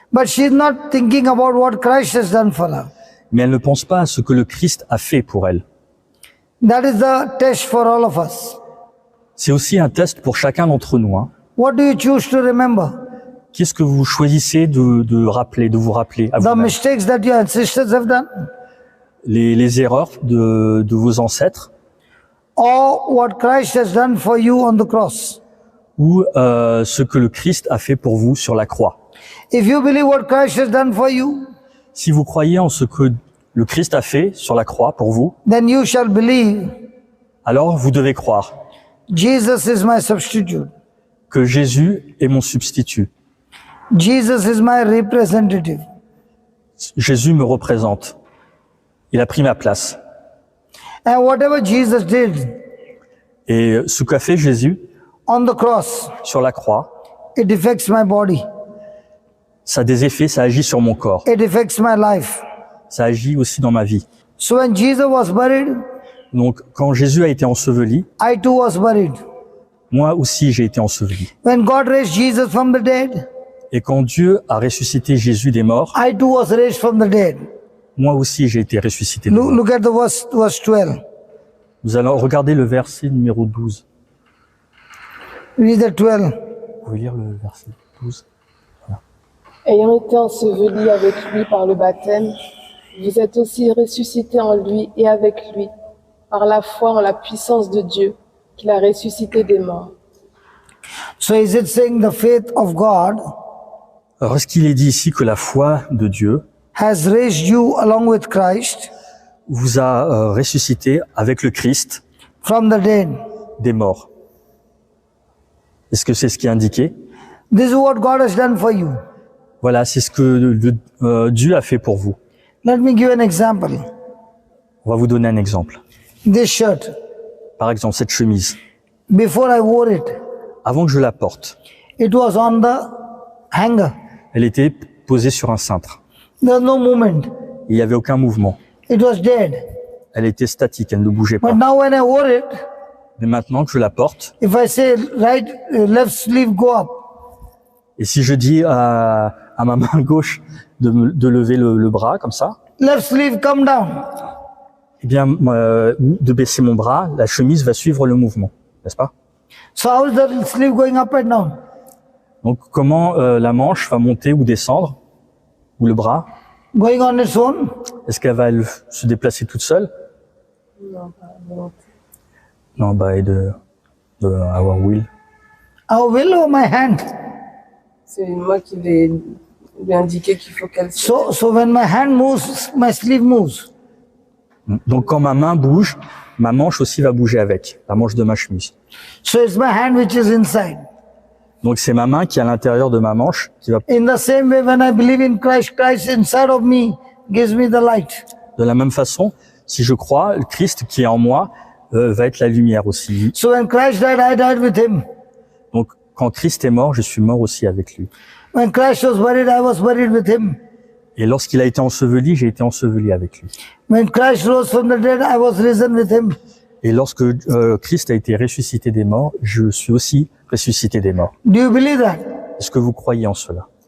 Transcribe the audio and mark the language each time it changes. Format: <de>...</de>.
<en>But she is not thinking about what Christ has done for her.</en> <fr>Mais elle ne pense pas à ce que le Christ a fait pour elle.</fr> <en>That is the test for all of us.</en> <fr>C'est aussi un test pour chacun d'entre nous. Hein.</fr> <en>What do you choose to remember?</en> <fr>Qu'est-ce que vous choisissez de vous rappeler à</fr> <en>The</en> <fr>vous-même?</fr> <en>mistakes that your ancestors have done,</en> <fr>Les erreurs de vos ancêtres</fr> <en>or what Christ has done for you on the cross.</en> <fr>ou ce que le Christ a fait pour vous sur la croix.</fr> <en>If you believe what Christ has done for you,</en> <fr>Si vous croyez en ce que le Christ a fait sur la croix pour vous,</fr> <en>then you shall believe</en> <fr>alors vous devez croire</fr> <en>Jesus is my substitute.</en> <fr>que Jésus est mon substitut.</fr> <en>Jesus is my representative.</en> <fr>Jésus me représente. Il a pris ma place.</fr> <en>And whatever Jesus did</en> <fr>Et ce qu'a fait Jésus</fr> <en>on the cross,</en> <fr>sur la croix,</fr> <en>it affects my body.</en> <fr>ça a des effets, ça agit sur mon corps.</fr> <en>It affects my life.</en> <fr>Ça agit aussi dans ma vie.</fr> <en>So when Jesus was buried,</en> <fr>Donc, quand Jésus a été enseveli,</fr> <en>I too was buried.</en> <fr>moi aussi j'ai été enseveli.</fr> <en>When God raised Jesus from the dead,</en> <fr>Et quand Dieu a ressuscité Jésus des morts,</fr> <en>I too was raised from the dead.</en> <fr>moi aussi j'ai été ressuscité des morts.</fr> <en>Look at the verse 12.</en> <fr>Nous allons regarder le verset numéro 12.</fr> <en>Read the 12.</en> <fr>Vous pouvez lire le verset 12? Ayant été ensevelis avec lui par le baptême, vous êtes aussi ressuscités en lui et avec lui, par la foi en la puissance de Dieu, qu'il a ressuscité des morts.</fr> <en>So is it saying the faith of God</en> <fr>Alors, est-ce qu'il est dit ici que la foi de Dieu</fr> <en>has raised you along with Christ</en> <fr>vous a ressuscité avec le Christ</fr> <en>from the dead?</en> <fr>des morts? Est-ce que c'est ce qui est indiqué?</fr> <en>This is what God has done for you.</en> <fr>Voilà, c'est ce que Dieu a fait pour vous.</fr> <en>Let me give an example.</en> <fr>On va vous donner un exemple.</fr> <en>This shirt,</en> <fr>Par exemple, cette chemise.</fr> <en>before I wore it,</en> <fr>Avant que je la porte,</fr> <en>it was on the hanger.</en> <fr>elle était posée sur un cintre.</fr> <en>There was no movement.</en> <fr>Il n'y avait aucun mouvement.</fr> <en>It was dead.</en> <fr>Elle était statique, elle ne bougeait pas.</fr> <en>But now when I wore it,</en> <fr>Mais maintenant que je la porte,</fr> <en>if I say left sleeve go up,</en> <fr>et si je dis à ma main gauche de lever le bras comme ça,</fr> <en>left sleeve come down.</en> <fr>eh bien, de baisser mon bras, la chemise va suivre le mouvement, n'est-ce pas?</fr> <en>So how is the sleeve going up and down?</en> <fr>Donc, comment la manche va monter ou descendre, ou le bras?</fr> <en>Going on its own?</en> <fr>Est-ce qu'elle va se déplacer toute seule? Non, pas volonté.</fr> <en>Non, by our will. Our will or my hand?</en> <fr>C'est moi qui vais lui indiquer qu'il faut qu'elle se...</fr> <en>So when my hand moves, my sleeve moves.</en> <fr>Donc, quand ma main bouge, ma manche aussi va bouger avec, la manche de ma chemise.</fr> <en>So it's my hand which is inside.</en> <fr>Donc, c'est ma main qui est à l'intérieur de ma manche qui va.</fr> <en>In the same way, when I believe in Christ, Christ inside of me gives me the light.</en> <fr>De la même façon, si je crois, le Christ qui est en moi va être la lumière aussi.</fr> <en>So when Christ died, I died with him.</en> <fr>Donc, quand Christ est mort, je suis mort aussi avec lui.</fr> <en>When Christ was buried, I was buried with him.</en> <fr>Et lorsqu'il a été enseveli, j'ai été enseveli avec lui.</fr> <en>When Christ rose from the dead, I was risen with him.</en> <fr>Et lorsque Christ a été ressuscité des morts, je suis aussi ressuscité des morts.</fr> <en>Do you believe that?</en> <fr>Est-ce que vous croyez en cela?</fr>